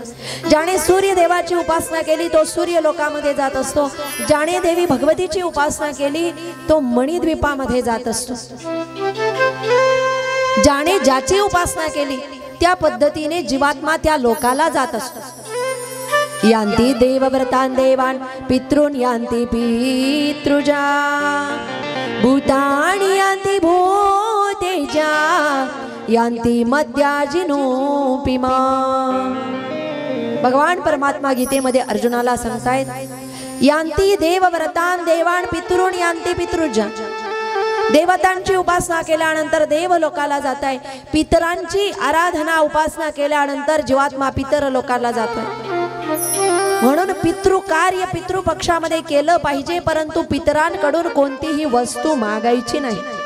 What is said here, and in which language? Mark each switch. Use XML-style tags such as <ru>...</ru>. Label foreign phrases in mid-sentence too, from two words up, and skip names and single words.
<mr>ज्याने सूर्य देवाची उपासना केली तो सूर्य लोकामध्ये जात असतो. ज्याने देवी भगवतीची उपासना केली तो मणिद्वीपामध्ये जात असतो. ज्याने ज्याची उपासना केली त्या पद्धतीने जीवात्मा त्या लोकाला जात असतो.</mr> <sa>यांती देवव्रतान देवान पितॄन यांती पितृजा भूतानि यांती भूतेजा यांती मद्याजिनोपिमा.</sa> <mr>भगवान परमात्मा गीतेमध्ये अर्जुनाला सांगतायत,</mr> <sa>यांती देवव्रतान देवान पितॄन यांती पितृजा.</sa> <mr>देवतांची उपासना केल्यानंतर देवलोकाला जात आहे. पितरांची आराधना उपासना केल्यानंतर जीवात्मा पितर लोकाला जातोय. म्हणून पितृकार्य पितृपक्षामध्ये केलं पाहिजे, परंतु पितरांकडून कोणतीही वस्तू मागायची नाही.</mr>